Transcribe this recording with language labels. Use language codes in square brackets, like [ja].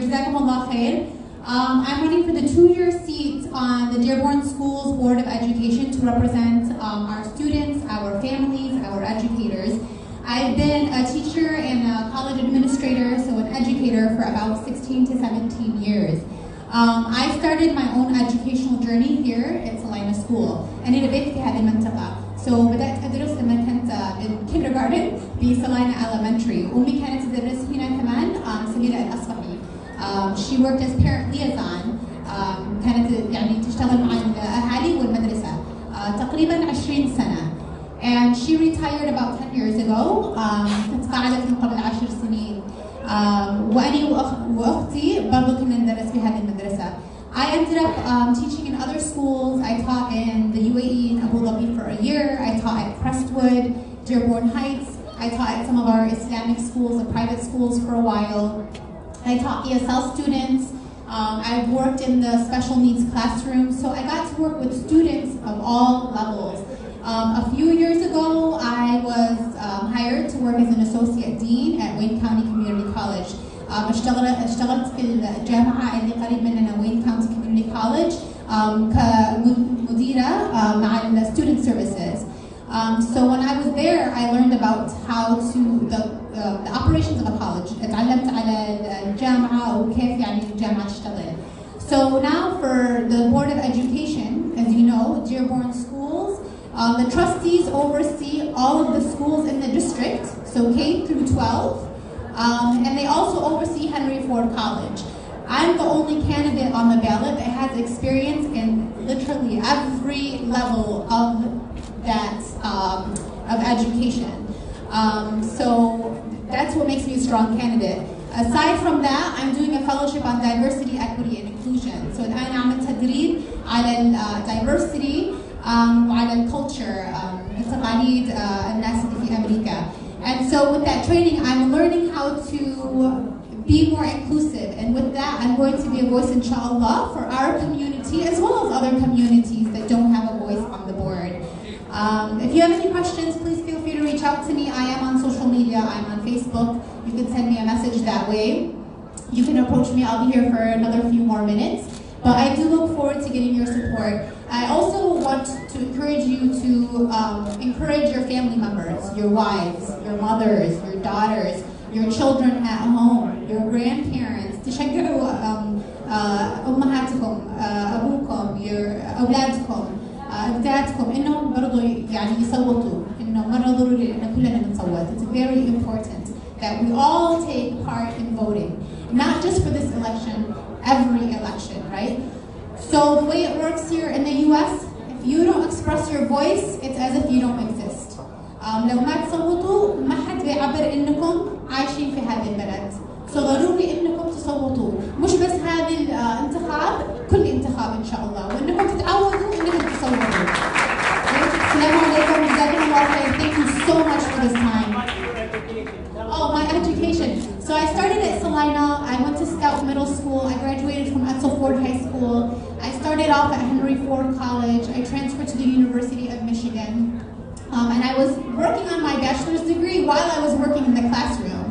[en] Jazakumullah khair. I'm running for the 2-year seat on the Dearborn Schools Board of Education to represent our students, our families, our educators. I've been a teacher and a college administrator, so an educator, for about 16 to 17 years. I started my own educational journey here at Salina School. [ar] أنا ربيت في هذه المنطقة. So بدأت أدرس لما كنت بالكيندرغاردن بسلاينا Elementary. أمي كانت تدرس هنا كمان سميرة الأصبحي. [en] She worked as parent liaison. [ar] كانت يعني تشتغل مع الأهالي والمدرسة تقريبا 20 سنة. [en] And she retired about 10 years ago. [ar] تقاعدت من قبل 10 سنين. وأنا وأختي برضو كنا ندرس في هذه المدرسة. [en] I ended up teaching in other schools. I taught in the UAE in Abu Dhabi for a year. I taught at Crestwood, Dearborn Heights. I taught at some of our Islamic schools, the private schools, for a while. I taught ESL students. I've worked in the special needs classroom, so I got to work with students of all levels. A few years ago, I was hired to work as an associate dean at Wayne County Community College. [ar] اشتغلت في الجامعة اللي قريب مننا Wayne County Community College كمديرة مع ال [en] student services. So when I was there, I learned about how to the operations of a college. [ar] اتعلمت على الجامعة وكيف يعني الجامعة تشتغل. [en] So now for the Board of Education, as you know, Dearborn Schools, the trustees oversee all of the schools in the district, so K through 12. And they also oversee Henry Ford College. I'm the only candidate on the ballot that has experience in literally every level of that of education. So that's what makes me a strong candidate. Aside from that, I'm doing a fellowship on diversity, equity, and inclusion. [ar] So الآن أعمل تدريب على diversity وعلى الculture, التقاليد الناس اللي في أمريكا. [en] And so with that training, I'm learning how to be more inclusive. And with that, I'm going to be a voice, inshallah, for our community as well as other communities that don't have a voice on the board. If you have any questions, please feel free to reach out to me. I am on social media. I'm on Facebook. You can send me a message that way. You can approach me. I'll be here for another few more minutes. But I do look forward to getting your support. I also want to encourage you to encourage your family members, your wives, your mothers, your daughters, your children at home, your grandparents. [ar] تشجعوا أمهاتكم، أبوكم، أولادكم، أجدادكم إنهم برضو يعني يصوتوا. إنه مرة ضروري إن كلنا نصوت. [en] It's very important that we all take part in voting, not just for this election, every election, right? So the way it works here in the US, if you don't express your voice, it's as if you don't exist. [ar] لو ما تصوتوا ما حد بيعبر إنكم عايشين في هذه البلد. So ضروري إنكم تصوتوا، مش بس هذه الانتخاب، كل انتخاب إن شاء الله، وإنكم تتعودوا إنكم تصوتوا. السلام عليكم جزاكم الله خير. [en] Thank you so much for this time. Oh, my education. So I started at Salina. I went to Scout Middle School. I graduated from Etzel Ford High School. I started off off at Henry Ford College. I transferred to the University of Michigan. And I was working on my bachelor's degree while I was working in the classroom.